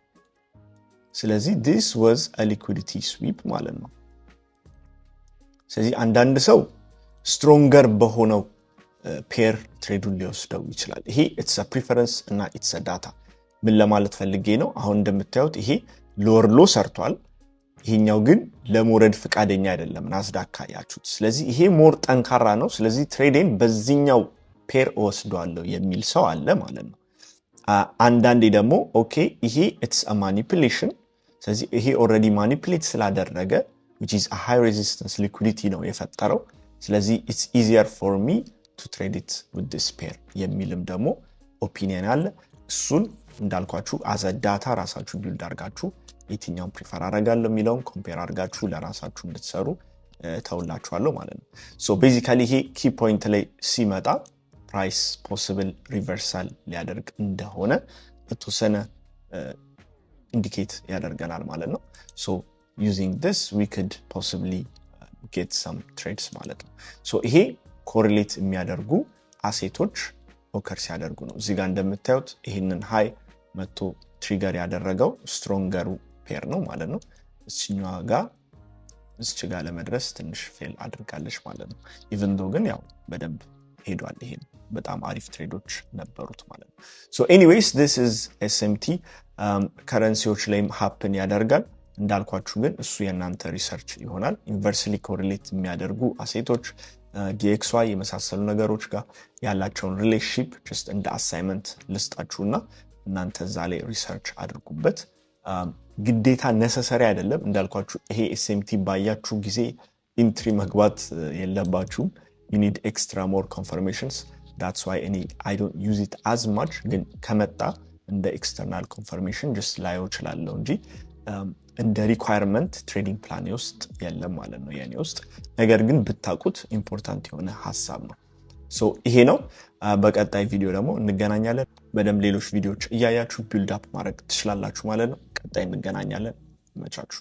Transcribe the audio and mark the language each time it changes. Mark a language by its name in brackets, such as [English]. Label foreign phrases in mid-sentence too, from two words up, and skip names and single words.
[Amharic] ስለዚህ [English] this was a liquidity sweep [Amharic] ማለት ነው። ስለዚህ አንዳንድ ሰው ስትሮንገር በሆነው ፔር ትሬዱን ሊወስደው ይችላል። ይሄ [English] it's a preference [Amharic] እና [English] it's a data [Amharic] ምን ለማለት ፈልጌ ነው አሁን እንደምታዩት ይሄ [English] lower low [Amharic] ሰርቷል ይሄኛው ግን ለሞረድ ፍቃደኛ አይደለም ናስዳክ ካያችሁት። ስለዚህ ይሄ ሞር ጠንካራ ነው ስለዚህ ትሬዴን በዚህኛው ፔር ወስዷለሁ የሚል ሰው አለ ማለት ነው። አንዳንዴ ደግሞ ኦኬ ይሄ [English] it's a manipulation [Amharic] ስለዚህ ይሄ [English] already manipulate [Amharic] ስላደረገ [English] which is a high resistance liquidity [Amharic] ነው የፈጠረው ስለዚህ [English] it's easier for me to trade it with this pair [Amharic] የሚልም ደግሞ ኦፒኒየን አለ። እሱን እንዳልኳችሁ [English] as a data [Amharic] ራሳችሁ ቢልድ አድርጋችሁ የትኛውን ፕሪፈር አደርጋለሁ የሚለውን ኮምፔር አድርጋችሁ ለራሳችሁ እንድትሰሩ ተውላችኋለሁ ማለት ነው። ሶ ቤዚካሊ ይሄ [English] key point [Amharic] ላይ ሲመጣ [English] price possible reversal [Amharic] ሊያደርግ እንደሆነ በተወሰነ ኢንዲኬት ያደርገናል ማለት ነው። ሶ [English] using this we could possibly get some trades [Amharic] ማለት ነው። ሶ ይሄ ኮሪሌት የሚያደርጉ አሴቶች ኦከር ሲያደርጉ ነው። እዚህ ጋር እንደምታዩት ይሄንን ሃይ መቶ ትሪገር ያደረገው ስትሮንገሩ ፔር ነው ማለት ነው። እዚህኛው ጋር እዚህ ጋር ለመድረስ ትንሽ ፌል አድርጋለች ማለት ነው። ኢቭን ዶ ግን ያው በደንብ ሄዷል ይሄ በጣም አሪፍ ትሬዶች ነበሩት ማለት ነው። ሶ [English] anyways this [Amharic] is SMT ከረንሲዎች ላይም ሃፕን ያደርጋል እንዳልኳችሁ ግን እሱ የናንተ ሪሰርች ይሆናል። ኢንቨርስሊ ኮሪሌት የሚያደርጉ አሴቶች DXY የመሳሰሉ ነገሮች ጋር ያላቸውን ሪሌሽንሺፕ just እንደ አሳይመንት ልስጣችሁና እናንተ እዛ ላይ ሪሰርች አድርጉበት። ግዴታ ነሰሰሪ አይደለም እንዳልኳችሁ ይሄ SMT ባያችሁ ጊዜ ኢንትሪ መግባት የለባችሁም [English] you need extra more confirmations. That's why I don't use it as much. [Amharic] ግን ከመጣ እንደ [English] external confirmation [Amharic] just ላየው እችላለሁ እንጂ እንደ [English] requirement trading plan [Amharic] ውስጥ የለም ማለት ነው የኔ ውስጥ። ነገር ግን ብታቁት ኢምፖርታንት የሆነ ሐሳብ ነው። ሶ ይሄ ነው። በቀጣይ ቪዲዮ ደግሞ እንገናኛለን። በደም ሌሎች ቪዲዮዎች እያያችሁ [English] build up [Amharic] ማድረግ ትችላላችሁ ማለት ነው። ቀጣይ እንገናኛለን። መቻችሁ